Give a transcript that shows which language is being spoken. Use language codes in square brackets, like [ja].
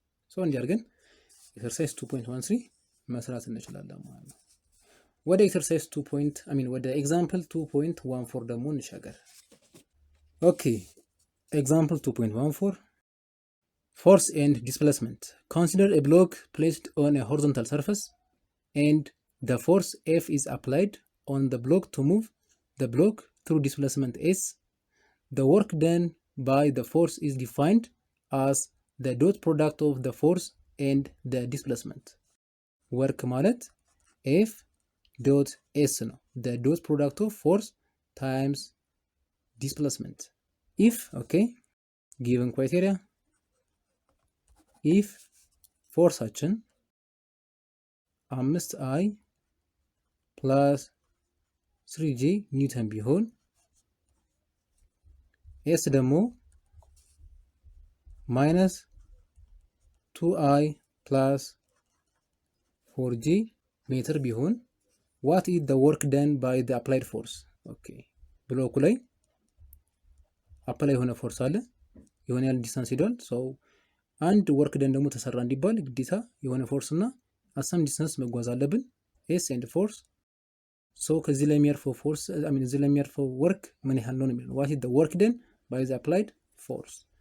[am] ሶ እንዲህ አድርገን ኤክሰርሳይዝ 2.13 መስራት እንችላለን ማለት ነው። ወደ ኤክሰርሳይዝ ወደ ኤግዛምፕል 2.14 ደግሞ እንሻገር። ኦኬ ኤግዛምፕል 2.14 force and displacement. [en] Consider a block placed on a horizontal surface and the force F is applied on the block to move the block through displacement S. The work done by the force is defined as the dot product of the force and the displacement. Work ማለት F dot S ነው። The dot product of force times displacement. [am] If, okay, given criteria, if ፎርሳችን 5i ፕላስ 3j ኒውተን ቢሆን ኤስ ደግሞ ማይነስ 2i ፕላስ 4j ሜትር ቢሆን what is the work done by the applied force? ኦኬ ብሎኩ ላይ አፕላይ የሆነ ፎርስ አለ፣ የሆነ ያህል ዲስታንስ ሄዷል። ሶ አንድ ወርክ ደን ደግሞ ተሰራ እንዲባል ግዴታ የሆነ ፎርስ እና አሳም ዲስታንስ መጓዝ አለብን። ኤስ ኤንድ ፎርስ። ሶ ከዚህ ላይ የሚያርፈው ፎርስ እዚህ ላይ የሚያርፈው ወርክ ምን ያህል ነው የሚለው what is the work done by the applied force?